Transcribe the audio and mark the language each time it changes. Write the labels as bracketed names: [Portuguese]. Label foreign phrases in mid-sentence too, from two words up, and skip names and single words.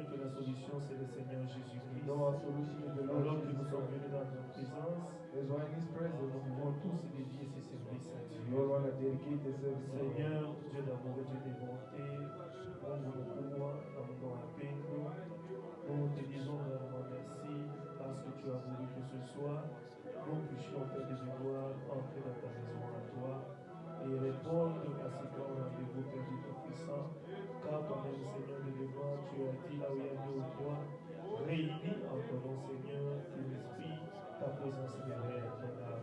[French] solution, c'est le Seigneur Jésus-Christ. [English] Our solution is the Lord [French] Alors que [English] Jesus [French] nous sommes [English] Christ. [French] venus dans ta présence, [English] That's why in His [French] nous [English] presence, [French] pouvons tous dédier ces services à [English] we [French] Dieu. [English] all want to dedicate the service to God. [French] Seigneur, Dieu d'amour et Dieu de bonté, [Swahili] Mungu mkubwa na Mungu wa mapendo, [French] nous te disons vraiment merci parce que tu as voulu que ce soir, nous puissions, Père de gloire, entrer dans ta maison à toi et répondre à ce grand rendez-vous, Père de Tout-Puissant, car toi-même, Seigneur de gloire, tu as dit là où il y a deux ou trois, réunis en ton nom, Seigneur, que l'Esprit, ta présence demeure, ton âme.